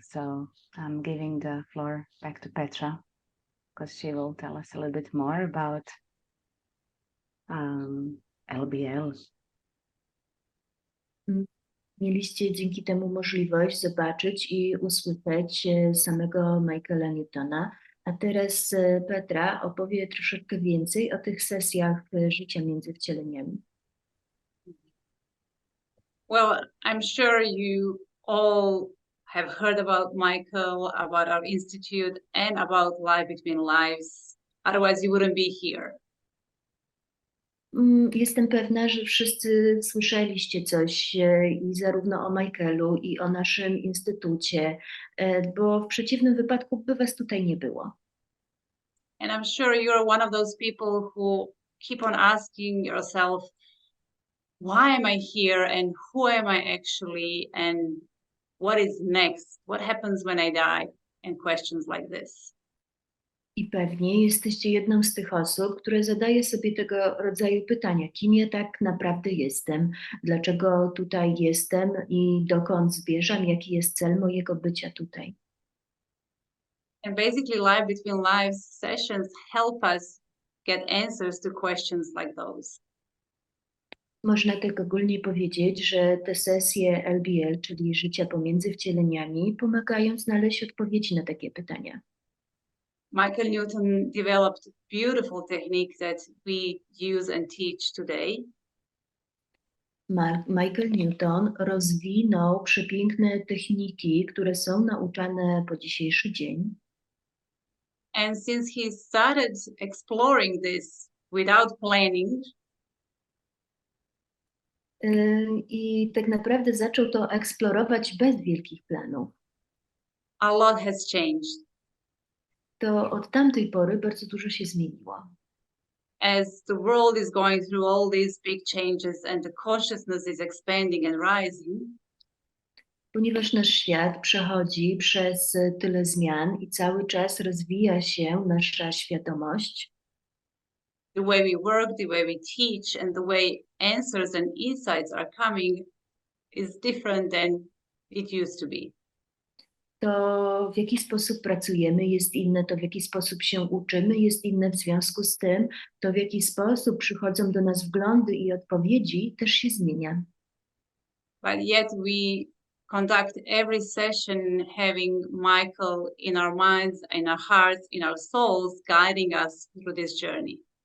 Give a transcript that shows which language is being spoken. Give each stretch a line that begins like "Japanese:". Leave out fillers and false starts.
English: So I'm giving the floor back to Petra because she will tell us a little bit more about LBL.
Polish: Mieliście dzięki temu możliwość zobaczyć i usłyszeć samego Michaela Newtona, a teraz Petra opowie troszeczkę więcej o tych sesjach życia między wcieleniami.
English: Well, I'm sure you all have heard about Michael, about our institute, and about Life Between Lives. Otherwise, you wouldn't be here.
Polish: Jestem pewna, że wszyscy słyszeliście coś i zarówno o Michaelu, i o naszym instytucie, bo w przeciwnym wypadku by was tutaj nie było.
English: And I'm sure you're one of those people who keep on asking yourself, why am I here and who am I actually and what is next? What happens when I die? And questions like this.
Polish: I pewnie jesteście jedną z tych osób, które zadaje sobie tego rodzaju pytania. Kim ja tak naprawdę jestem? Dlaczego tutaj jestem i dokąd zmierzam? Jaki jest cel mojego bycia tutaj?
English: And basically, Life Between Lives sessions help us get answers to questions like those.
Polish: Można tak ogólnie powiedzieć, że te sesje LBL, czyli życia pomiędzy wcieleniami, pomagają znaleźć odpowiedzi na takie pytania.
English: Michael Newton developed a beautiful technique that we use and teach today.
Polish: Michael Newton rozwinął przepiękne techniki, które są nauczane po dzisiejszy dzień.
English: And since he started exploring this without planning,
Polish: I tak naprawdę zaczął to eksplorować bez wielkich planów.
English: a lot has changed.
Polish: To od tamtej pory bardzo dużo się zmieniło.
English: As the world is going through all these big changes and the consciousness is expanding and rising,
Polish: Ponieważ nasz świat przechodzi przez tyle zmian i cały czas rozwija się nasza świadomość,
English: the way we work, the way we teach, and the way answers and insights are coming is different than it used to be.
Polish: to w jaki sposób pracujemy jest inne, to w jaki sposób się uczymy jest inne, w związku z tym to w jaki sposób przychodzą do nas wglądy i odpowiedzi też się zmienia.
English: But yet we conduct every session having Michael in our minds, in our hearts, in our souls, guiding us through this journey.